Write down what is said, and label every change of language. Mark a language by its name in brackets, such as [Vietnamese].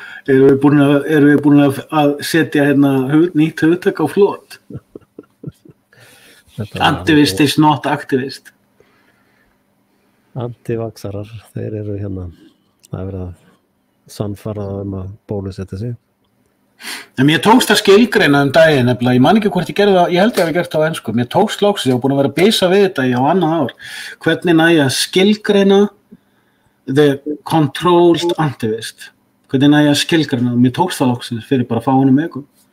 [Icelandic] Erum við búin að setja nýtt hugtak á flot? [English] Antivist is not activist. [Icelandic] Antivaxarar, þeir eru það verið að sannfara að bólusetja sig. En mér tókst að skilgreina daginn nefnilega, ég man ekki hvort ég gerði það, ég held ég hafi gert það á ensku, mér tókst loksins, ég var búin að vera að bisa við þetta á annað ár, hvernig næ ég að skilgreina the controlled antivist, hvernig næ ég að skilgreina, mér tókst það loksins fyrir bara fáinum vikum.